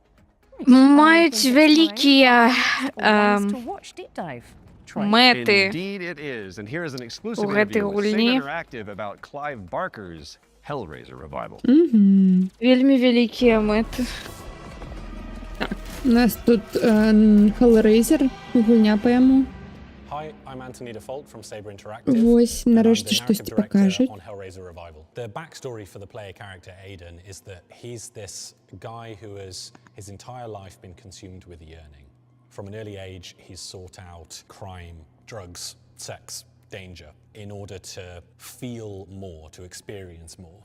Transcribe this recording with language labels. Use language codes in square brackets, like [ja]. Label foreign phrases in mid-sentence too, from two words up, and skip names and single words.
[uk] Мають великі мети [en] Indeed it is. And here is an exclusive [be] у гэтай [en] interview with Saber [be] гульні. [en] Interactive about Clive Barker's Hellraiser revival. [be] Вельмі великія мети. У нас тут Hellraiser, гульня по яму. [en] Hi, I'm Anthony Default from Saber Interactive. [be] Вось, [uk] нарешті щось покажуть. [en] On Hellraiser Revival. The backstory for the player character Aiden is that he's this guy who has his entire life been consumed with yearning. From an early age, he's sought out crime, drugs, sex, danger in order to feel more, to experience more.